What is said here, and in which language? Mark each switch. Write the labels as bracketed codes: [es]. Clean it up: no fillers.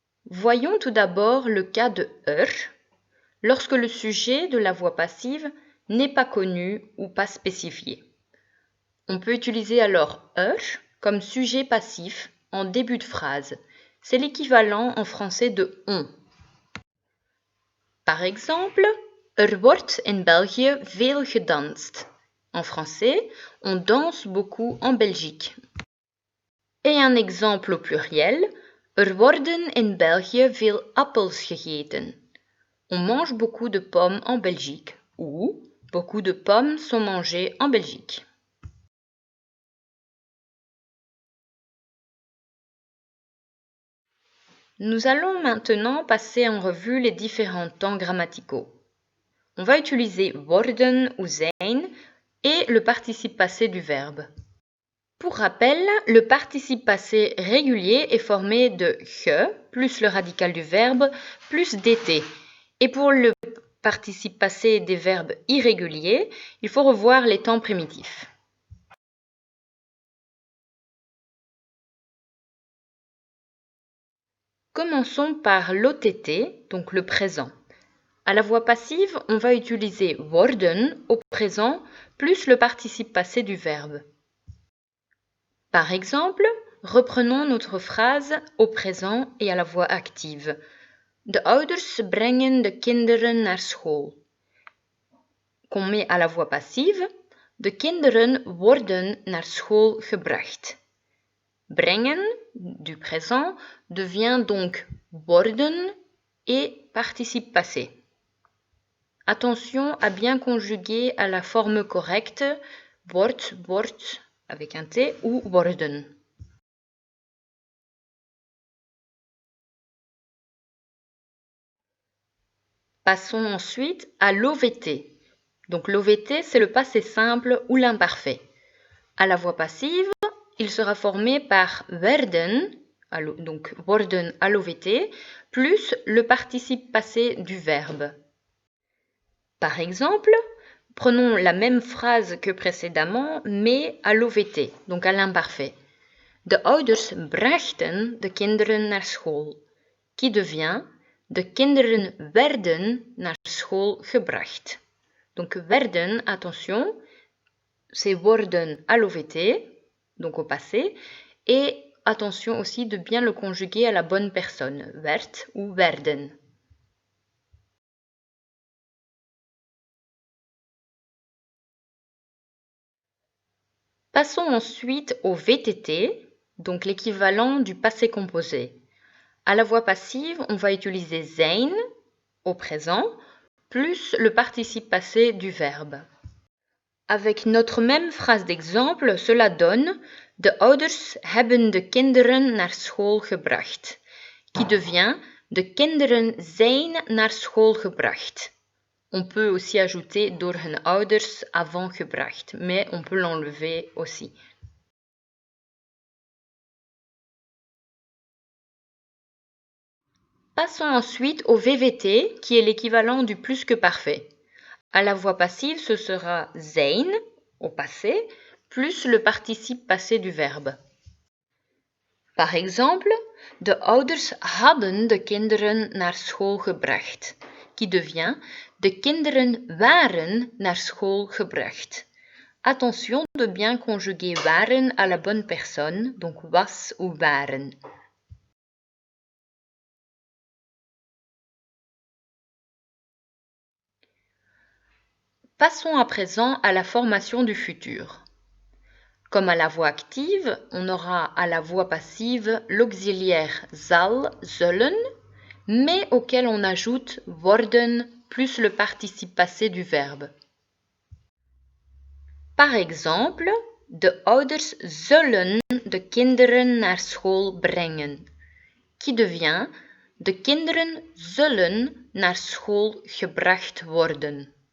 [fr] Voyons tout d'abord le cas de lorsque le sujet de la voix passive n'est pas connu ou pas spécifié. On peut utiliser alors comme sujet passif en début de phrase. C'est l'équivalent en français de on. Par exemple, [nl] wordt in België veel gedanst. [fr] En français, on danse beaucoup en Belgique. Et un exemple au pluriel, [nl] worden in België veel appels gegeten. [fr] On mange beaucoup de pommes en Belgique ou beaucoup de pommes sont mangées en Belgique. Nous allons maintenant passer en revue les différents temps grammaticaux. On va utiliser worden ou zijn et le participe passé du verbe. Pour rappel, le participe passé régulier est formé de ge plus le radical du verbe plus dt. Et pour le participe passé des verbes irréguliers, il faut revoir les temps primitifs. Commençons par l'OTT, donc le présent. À la voix passive, on va utiliser worden au présent plus le participe passé du verbe. Par exemple, reprenons notre phrase au présent et à la voix active. [nl] De ouders brengen de kinderen naar school. [fr] Qu'on met à la voix passive. [nl] De kinderen worden naar school gebracht. [fr] Brengen, du présent, devient donc worden et participe passé. Attention à bien conjuguer à la forme correcte wordt avec un T ou worden. Passons ensuite à l'OVT. Donc l'OVT, c'est le passé simple ou l'imparfait. À la voix passive, il sera formé par werden, donc worden à l'OVT, plus le participe passé du verbe. Par exemple, prenons la même phrase que précédemment, mais à l'OVT, donc à l'imparfait. [nl] De ouders brachten de kinderen naar school, [fr] qui devient [nl] de kinderen werden naar school gebracht. [fr] Donc werden, attention, c'est worden à l'OVT, donc au passé, et attention aussi de bien le conjuguer à la bonne personne, werd ou werden. Passons ensuite au VTT, donc l'équivalent du passé composé. À la voix passive, on va utiliser zijn au présent, plus le participe passé du verbe. Avec notre même phrase d'exemple, cela donne [nl] de ouders hebben de kinderen naar school gebracht, [fr] qui devient [nl] de kinderen zijn naar school gebracht. [fr] On peut aussi ajouter [nl] door hun ouders [fr] avant gebracht, mais on peut l'enlever aussi. Passons ensuite au VVT, qui est l'équivalent du plus que parfait. À la voix passive, ce sera zijn, au passé, plus le participe passé du verbe. Par exemple, [nl] de ouders hadden de kinderen naar school gebracht, [fr] qui devient [nl] de kinderen waren naar school gebracht. [fr] Attention de bien conjuguer waren à la bonne personne, donc was ou waren. Passons à présent à la formation du futur. Comme à la voix active, on aura à la voix passive l'auxiliaire zal, zullen, mais auquel on ajoute worden plus le participe passé du verbe. Par exemple, [nl] de ouders zullen de kinderen naar school brengen, [fr] qui devient [nl] de kinderen zullen naar school gebracht worden.